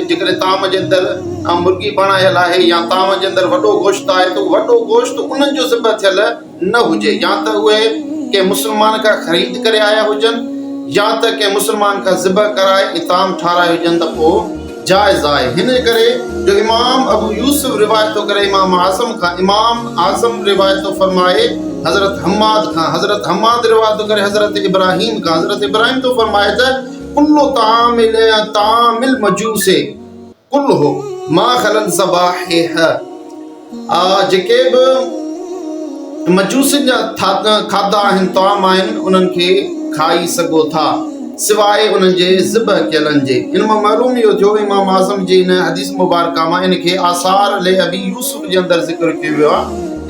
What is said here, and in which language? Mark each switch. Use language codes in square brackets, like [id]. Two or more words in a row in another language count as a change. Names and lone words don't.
[sd] जेकॾहिं ताम जे अंदरि मुर्गी बणायल आहे या ताम जे अंदरि वॾो गोश्त आहे त वॾो गोश्त उन्हनि जो ज़िब थियल न हुजे, या त उहे कंहिं मुस्लमान खां ख़रीद करे आया हुजनि या त कंहिं मुस्लमान खां ज़िब कराए इताम ठाराए हुजनि त पोइ जाइज़ आहे। हिन करे जो इमाम अबू यूसुफ रिवायत थो करे इमाम आज़म रिवायत थो फरमाए हज़रत हम्माद खां, हज़रत हम्माद रिवायत थो करे हज़रत इब्राहिम खां। हज़रत इब्राहिम थो फरमाए त [ar] كل طعام المجوس كله ما خلا ذبائحه. [sd] जेके बि मजूसनि जा खाधा आहिनि, ताम आहिनि, उन्हनि खे खाई सघो था सिवाइ उन्हनि जे ज़िब कयलनि जे। इन मां मालूम इहो थियो इमाम आज़म जी इन हदीस मुबारका मां इन खे आसार ले अबी यूसुफ जे अंदरि ज़िक्र कयो वियो आहे।